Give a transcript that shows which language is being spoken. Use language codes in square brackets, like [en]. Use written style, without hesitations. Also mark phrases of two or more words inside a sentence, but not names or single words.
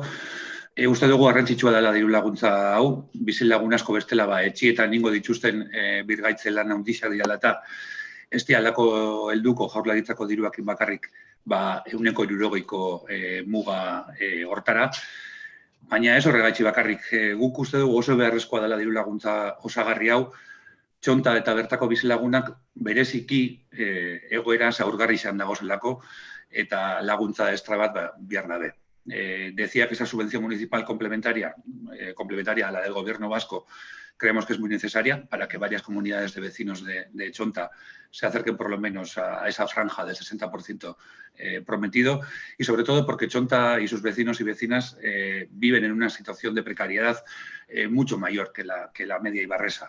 [eu] Uste dugu garrantzitsua dela diru laguntza hau, bizilagun asko bestela etxietan ingo dituzten birgaitze lan handiak direla eta ez dialako helduko Jaurlaritzako diruakin bakarrik 160ko muga hortara. Baina ez horregaitzi bakarrik, guk uste dugu oso beharrezkoa dela diru laguntza osagarri hau, Txonta eta bertako bizilagunak bereziki egoera zaurgarri izan dagozelako eta laguntza estra bat behar dabe. [es] Decía que esa subvención municipal complementaria a la del Gobierno vasco, creemos que es muy necesaria para que varias comunidades de vecinos de Chonta se acerquen por lo menos a esa franja del 60% prometido, y sobre todo porque Chonta y sus vecinos y vecinas viven en una situación de precariedad mucho mayor que la media ibarresa.